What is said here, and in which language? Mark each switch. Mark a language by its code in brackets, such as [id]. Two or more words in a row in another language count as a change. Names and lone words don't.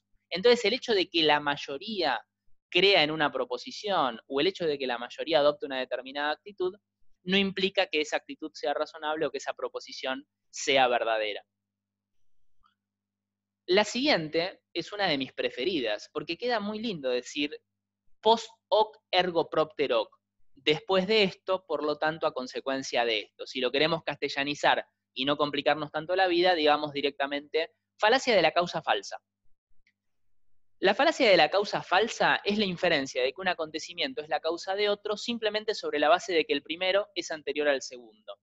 [es] Entonces el hecho de que la mayoría crea en una proposición o el hecho de que la mayoría adopte una determinada actitud no implica que esa actitud sea razonable o que esa proposición sea verdadera. La siguiente es una de mis preferidas, porque queda muy lindo decir [la] post hoc ergo propter hoc. [es] Después de esto, por lo tanto, a consecuencia de esto. Si lo queremos castellanizar y no complicarnos tanto la vida, digamos directamente falacia de la causa falsa. La falacia de la causa falsa es la inferencia de que un acontecimiento es la causa de otro simplemente sobre la base de que el primero es anterior al segundo.